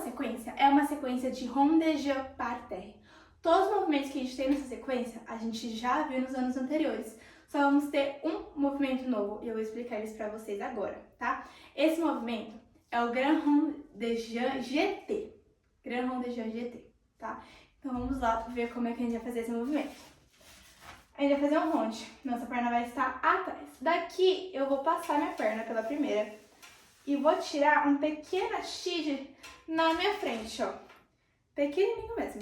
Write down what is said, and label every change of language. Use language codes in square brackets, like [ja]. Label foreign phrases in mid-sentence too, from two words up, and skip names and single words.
[pt] sequência é uma sequência de [fr] rond de jambes par terre. [pt] Todos os movimentos que a gente tem nessa sequência, a gente já viu nos anos anteriores. Só vamos ter um movimento novo e eu vou explicar eles pra vocês agora, tá? Esse movimento é o [fr] Grand Rond de Jambes GT. Grand Rond de Jambes GT, [pt] tá? Então vamos lá ver como é que a gente vai fazer esse movimento. A gente vai fazer um rond. Nossa perna vai estar atrás. Daqui eu vou passar minha perna pela primeira e vou tirar um pequeno X na minha frente, ó. Pequenininho mesmo.